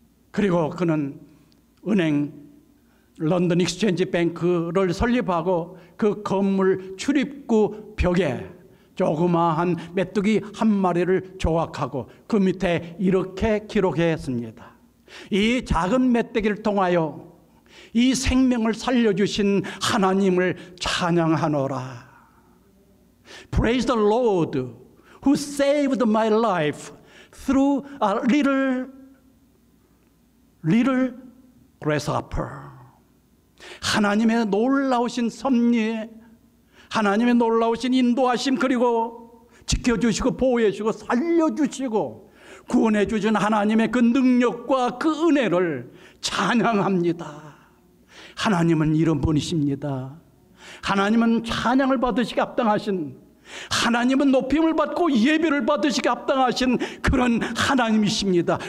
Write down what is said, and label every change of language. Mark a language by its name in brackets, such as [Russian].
[Korean] 그리고 그는 은행 런던 익스체인지 뱅크를 설립하고 그 건물 출입구 벽에 조그마한 메뚜기 한 마리를 조각하고 그 밑에 이렇게 기록했습니다. 이 작은 메뚜기를 통하여 이 생명을 살려주신 하나님을 찬양하노라. [English] Praise the Lord who saved my life through a little grasshopper. [Korean] 하나님의 놀라우신 섭리, 하나님의 놀라우신 인도하심, 그리고 지켜주시고 보호해주시고 살려주시고 구원해주신 하나님의 그 능력과 그 은혜를 찬양합니다. 하나님은 이런 분이십니다. 하나님은 찬양을 받으시기 합당하신, 하나님은 높임을 받고 예배를 받으시기 합당하신 그런 하나님이십니다.